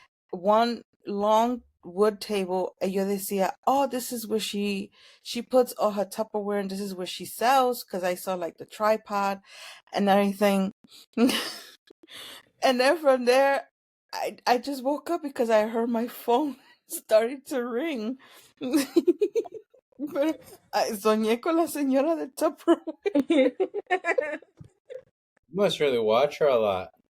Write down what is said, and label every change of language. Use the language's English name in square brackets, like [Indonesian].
[English] One long wood table, and [Spanish] yo decía, [English] oh, this is where she puts all her Tupperware, and this is where she sells, because I saw like the tripod and everything. And then from there, I just woke up because I heard my phone started to ring. [Spanish] Pero soñé con la señora de Tupperware. [English] You must really watch her a lot.